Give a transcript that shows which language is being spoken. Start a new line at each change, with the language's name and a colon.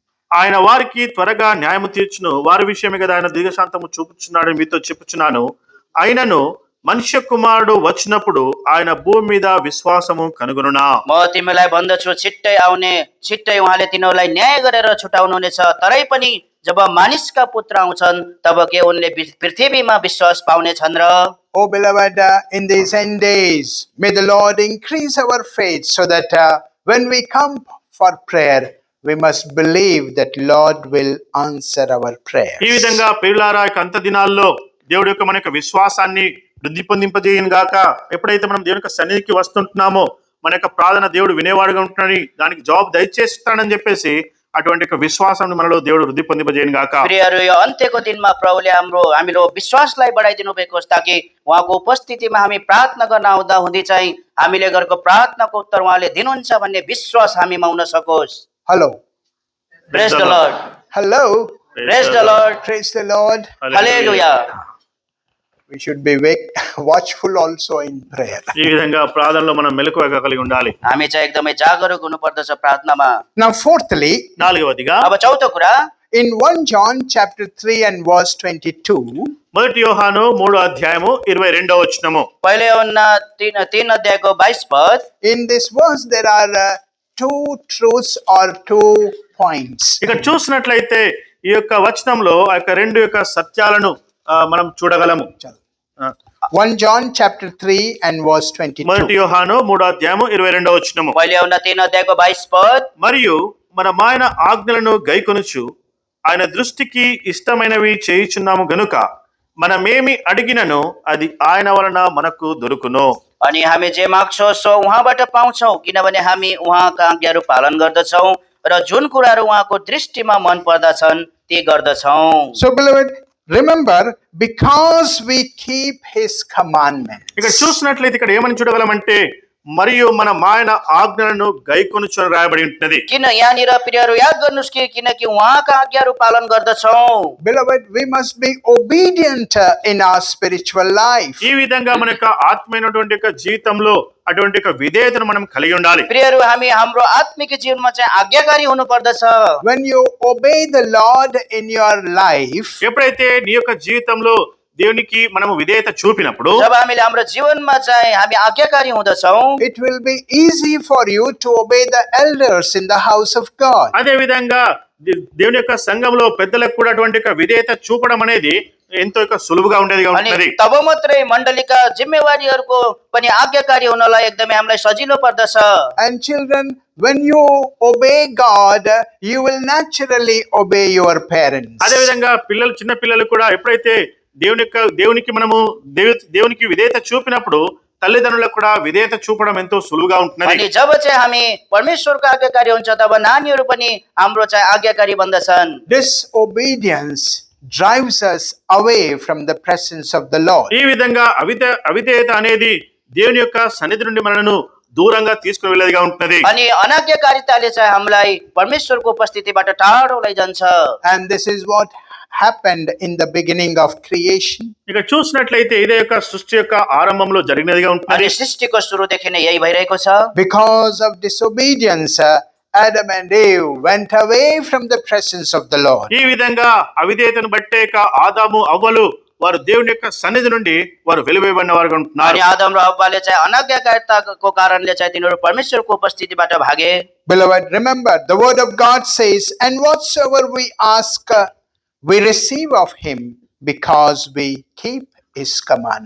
Telugu: ఆయన వారికి త్వరగా న్యాయము తీర్చును, వారి విషయమే కదా ఆయన దీర్ఘశాంతము చూపుచున్నాడు మీతో చెప్పుచున్నాను. అయినను మనుష్య కుమారుడు వచ్చినప్పుడు ఆయన భూమి మీద విశ్వాసము కనుగొనునా.
Nepali: म तिमीलाई भन्दछु छिट्टै उहाँले तिनीहरूलाई न्याय गरेर छुटाउनुहुनेछ। तरै पनि जब मानिसका पुत्र आउँछन् तब के उनले पृथ्वीमा विश्वास पाउनेछन् र?
English: Oh beloved, in these end days, may the Lord increase our faith so that when we come for prayer, we must believe that Lord will answer our prayers.
Telugu: ఈ విధంగా ప్రియులారా, అంత దినాల్లో దేవుడి యొక్క మన యొక్క విశ్వాసాన్ని వృద్ధి పొందింపజేయను గాక. ఎప్పుడైతే మనం దేవుని యొక్క సన్నిధికి వస్తుంటున్నామో మన యొక్క ప్రార్థన దేవుడు వినేవాడుగా ఉంటున్నాడని, దానికి జవాబు దయచేస్తాడని చెప్పేసి అటువంటి యొక్క విశ్వాసాన్ని మనలో దేవుడు వృద్ధి పొందింపజేయను గాక.
Nepali: प्रियहरू, यो अन्त्यको दिनमा प्रभुले हामीलो विश्वासलाई बढाइदिनु भएको होस् ताकि उहाँको उपस्थितिमा हामी प्रार्थना गर्न आउँदा हुँदै चाहिँ हामीले गरेको प्रार्थनाको उत्तर उहाँले दिनुहुन्छ भन्ने विश्वास हामीमा हुन सकोस्।
English: Hello. Praise the Lord. Hello. Praise the Lord. Praise the Lord.
Nepali: Hallelujah.
English: We should be watchful also in prayer.
Telugu: ఈ విధంగా ప్రార్థనలో మనం మెలకువగా కలిగి ఉండాలి.
Nepali: हामी चाहिँ एकदमै जागरुक हुनुपर्दछ प्रार्थनामा।
English: Now fourthly,
Telugu: 4వదిగా
Nepali: अब चौथो कुरा,
English: in 1 John chapter 3 and verse 22,
Telugu: మొదటి యోహాను 3వ అధ్యాయము 22వ వచనము,
Nepali: पहिले उन्ना 3 अध्यायको 22 पद।
English: in this verse there are two truths or 2 points.
Telugu: ఇక్కడ చూసినట్లయితే ఈ యొక్క వచనంలో ఆ యొక్క రెండు యొక్క సత్యాలను మనం చూడగలము.
English: 1 John chapter 3 and verse 22.
Telugu: మొదటి యోహాను 3వ అధ్యాయము 22వ వచనము,
Nepali: पहिले उन्ना 3 अध्यायको 22 पद।
Telugu: మరియు మనమాయన ఆజ్ఞలను గైకొనుచు ఆయన దృష్టికి ఇష్టమైనవి చేయుచున్నాము గనుక మనమేమి అడిగినను అది ఆయన వలన మనకు దొరుకును.
Nepali: अनि हामी जे माग्छौँ सो उहाँबाट पाउँछौँ, किनभने हामी उहाँका आज्ञाहरू पालन गर्दछौँ र जुन कुराहरू उहाँको दृष्टिमा मन पर्दछन् ती गर्दछौँ।
English: So beloved, remember, because we keep his commandments.
Telugu: ఇక్కడ చూసినట్లయితే ఇక్కడ ఏమని చూడగలమంటే, మరియు మన మాయన ఆజ్ఞలను గైకొనుచు అని రాయబడి ఉంటున్నది.
Nepali: किन यहाँनिर प्रियहरू याद गर्नुहोस् कि किनकि उहाँका आज्ञाहरू पालन गर्दछौँ।
English: Beloved, we must be obedient in our spiritual life.
Telugu: ఈ విధంగా మన యొక్క ఆత్మీయమైనటువంటి యొక్క జీవితంలో అటువంటి ఒక విధేయతను మనం కలిగి ఉండాలి.
Nepali: प्रियहरू, हामी हाम्रो आत्मिक जीवनमा चाहिँ आज्ञाकारी हुनु पर्दछ।
English: When you obey the Lord in your life,
Telugu: ఎప్పుడైతే నీ యొక్క జీవితంలో దేవునికి మనము విధేయత చూపినప్పుడు
Nepali: जब हामीले हाम्रो जीवनमा चाहिँ हामी आज्ञाकारी हुँदछौँ,
English: it will be easy for you to obey the elders in the house of God.
Telugu: అదే విధంగా దేవుని యొక్క సంఘంలో పెద్దలకు కూడా అటువంటి ఒక విధేయత చూపడం అనేది ఎంతో సులువుగా ఉండేదిగా
Nepali: अनि
Telugu: ఉంటుంది.
Nepali: तब मात्रै मण्डलीका जिम्मेवारीहरूको पनि आज्ञाकारी हुनलाई एकदमै हामीलाई सजिलो पर्दछ।
English: And children, when you obey God, you will naturally obey your parents.
Telugu: అదే విధంగా చిన్న పిల్లలు కూడా ఎప్పుడైతే దేవునికి మనము దేవునికి విధేయత చూపినప్పుడు తల్లిదండ్రులకు కూడా విధేయత చూపడం ఎంతో సులువుగా ఉంటున్నది.
Nepali: अनि जब चाहिँ हामी परमेश्वरको आज्ञाकारी हुन्छ तब नानीहरू पनि हाम्रो चाहिँ आज्ञाकारी बन्दछन्।
English: Disobedience drives us away from the presence of the Lord.
Telugu: ఈ విధంగా అవిధేయత అనేది దేవుని యొక్క సన్నిధి నుండి మనను దూరంగా తీసుకుని వెళ్ళేదిగా ఉంటున్నది.
Nepali: अनि अनाज्ञाकारिताले चाहिँ हामीलाई परमेश्वरको उपस्थितिबाट टाढो लैजान्छ।
English: And this is what happened in the beginning of creation.
Telugu: ఇక చూసినట్లయితే ఇదే యొక్క సృష్టి యొక్క ఆరంభంలో జరిగినదిగా ఉంటున్నది.
Nepali: अनि सृष्टिको सुरुदेखि नै यही भइरहेको छ।
English: Because of disobedience, Adam and Eve went away from the presence of the Lord.
Telugu: ఈ విధంగా అవిధేయతను బట్టే ఆదాము అవ్వలు వారు దేవుని యొక్క సన్నిధి నుండి వారు వెలువైబడిన వారుగా ఉంటున్నారు.
Nepali: अनि आदम र हव्वाले चाहिँ अनाज्ञाकारिताको कारणले चाहिँ तिनीहरू परमेश्वरको उपस्थितिबाट भागे।
English: Beloved, remember the word of God says, and whatsoever we ask, we receive of him because we keep his command.